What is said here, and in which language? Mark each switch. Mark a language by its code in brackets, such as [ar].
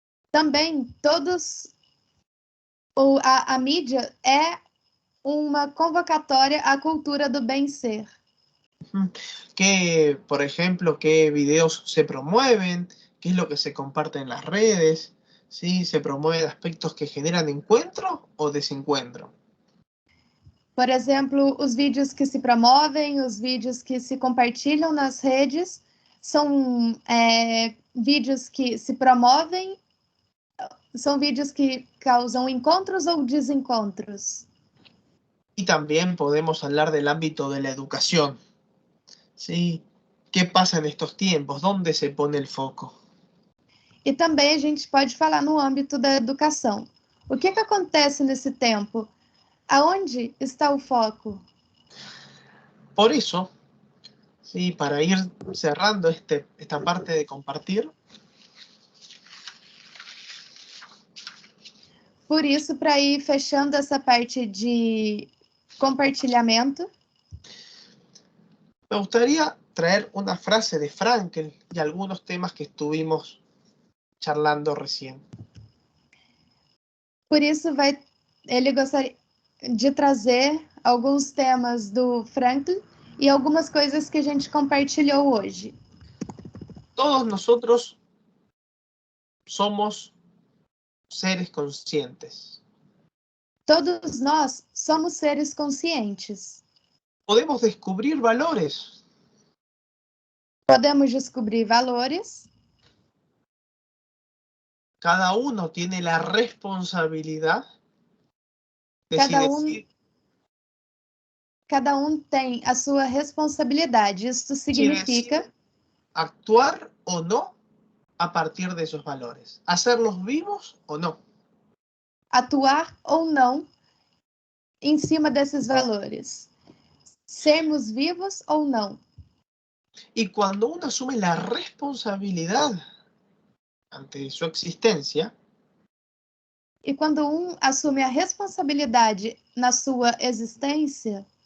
[pt] Também a mídia é uma convocatória à cultura do bem ser. [es] Por ejemplo, qué videos se promueven, qué es lo que se comparte en las redes, ¿sí? ¿Se promueven aspectos que generan encuentro o desencuentro? [pt] Por exemplo, os vídeos que se promovem, os vídeos que se compartilham nas redes, são vídeos que se promovem, são vídeos que causam encontros ou desencontros. [es] Y también podemos hablar del ámbito de la educación. ¿Sí? ¿Qué pasa en estos tiempos? ¿Dónde se pone el foco? [pt] E também a gente pode falar no âmbito da educação. O que acontece nesse tempo? Aonde está o foco? [es] Por eso, sí, para ir cerrando esta parte de compartir. [pt] Por isso, para ir fechando essa parte de compartilhamento, [es] me gustaría traer una frase de Frankl y algunos temas que estuvimos charlando recién. [pt] Por isso, ele gostaria de trazer alguns temas do Frankl e algumas coisas que a gente compartilhou hoje. [es] Todos nosotros somos seres conscientes. [pt] Todos nós somos seres conscientes. [es] Podemos descubrir valores. [pt] Podemos descobrir valores. [es] Cada uno tiene la responsabilidad de [pt] cada um tem a sua responsabilidade. Isso significa [es] actuar o no a partir de esos valores. Hacerlos vivos o no. [pt] Atuar ou não em cima desses valores. Sermos vivos ou não. [es] Y cuando uno asume la responsabilidad ante su existencia, [pt] E quando assume a responsabilidade na sua existência,